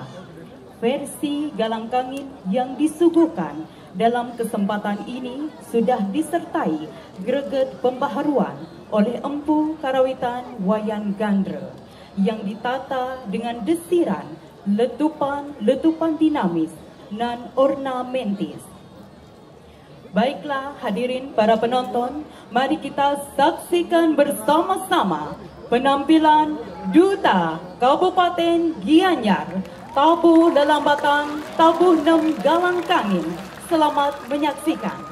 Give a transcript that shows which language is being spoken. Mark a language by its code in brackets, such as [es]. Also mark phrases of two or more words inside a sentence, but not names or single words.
[id] Versi Galang Kangin yang disuguhkan dalam kesempatan ini sudah disertai greget pembaharuan oleh Empu Karawitan Wayan Gandra yang ditata dengan desiran, letupan dinamis dan ornamentis. Baiklah hadirin para penonton, mari kita saksikan bersama-sama penampilan Duta Kabupaten Gianyar, tabuh lelambatan tabuh 6 Galang Kangin. Selamat menyaksikan.